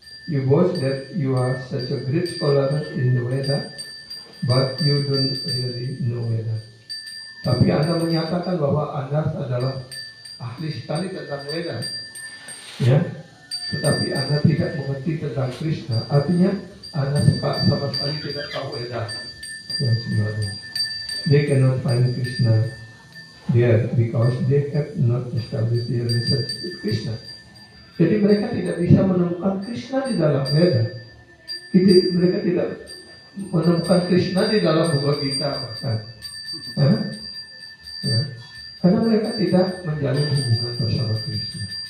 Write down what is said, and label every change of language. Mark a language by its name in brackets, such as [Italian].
[English] You boast that you are such a great scholar in the Veda, but you don't really know Veda. [Indonesian] Tapi Anda menyatakan bahwa Anda adalah ahli sekali tentang Veda, ya. Tetapi Anda tidak mengerti tentang Krishna. Artinya Anda sama sekali tidak tahu Veda. Ya, sebenarnya. [English] They cannot find Krishna there because they have not established their relationship with Krishna. [Indonesian] Jadi mereka tidak bisa menemukan Krishna di dalam Veda. Mereka tidak menemukan Krishna di dalam Bhagavad Gita bahkan. Ya. Karena mereka tidak menjalin hubungan bersama Krishna.